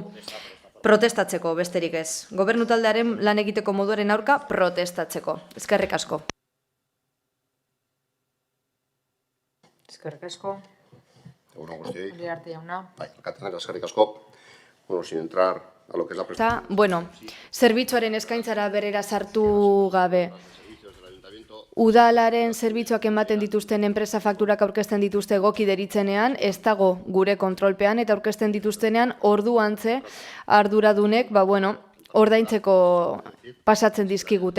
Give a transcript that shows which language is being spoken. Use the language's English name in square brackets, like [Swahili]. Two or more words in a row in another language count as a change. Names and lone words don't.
[Basque] Protestatzeko, besterik ez. Gobernu taldearen lan egiteko moduaren aurka protestatzeko. Eskerrik asko. Eskerrik asko. Egunon guztioi. Uriarte jauna. Bai, alkatean eskerrik asko. Bueno, [Spanish] sin entrar a lo que es la [Basque] Eta, bueno, zerbitzuaren eskaintzara berera sartu gabe. Udalaren zerbitzuak ematen dituzten enpresa fakturak aurkezten dituzte egoki deritzenean, ez dago gure kontrolpean eta aurkezten dituztenean orduantze arduradunek, ordaintzeko pasatzen dizkigute.